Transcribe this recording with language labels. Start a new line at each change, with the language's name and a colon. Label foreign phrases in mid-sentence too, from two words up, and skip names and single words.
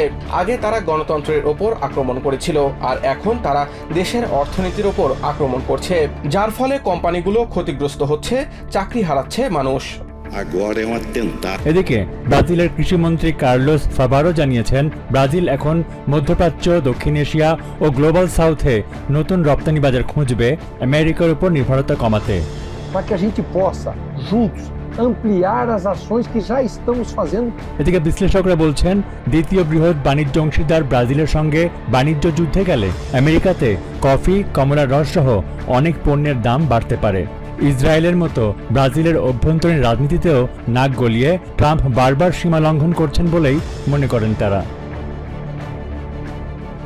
Bangla: আগে তারা গণতন্ত্রের ওপর আক্রমণ করেছিল, আর এখন তারা দেশের অর্থনীতির ওপর আক্রমণ করছে, যার ফলে কোম্পানিগুলো ক্ষতিগ্রস্ত হচ্ছে, চাকরি হারাচ্ছে মানুষ। এদিকে ব্রাজিলের কৃষিমন্ত্রী কার্লোস ফাভারো জানিয়েছেন, ব্রাজিল এখন মধ্যপ্রাচ্য, দক্ষিণ এশিয়া ও গ্লোবাল সাউথে নতুন রপ্তানি বাজার খুঁজবে আমেরিকার উপর নির্ভরতা কমাতে।
Portuguese: para que a gente possa juntos ampliar as ações que já estamos fazendo.
Bangla: এদিকে বিশ্লেষকরা বলছেন, দ্বিতীয় বৃহৎ বাণিজ্য অংশীদার ব্রাজিলের সঙ্গে বাণিজ্য যুদ্ধে গেলে আমেরিকাতে কফি, কমলার রস সহ অনেক পণ্যের দাম বাড়তে পারে। ইসরায়েলের মতো ব্রাজিলের অভ্যন্তরীণ রাজনীতিতেও নাক গলিয়ে ট্রাম্প বারবার সীমা লঙ্ঘন করছেন বলেই মনে করেন তারা।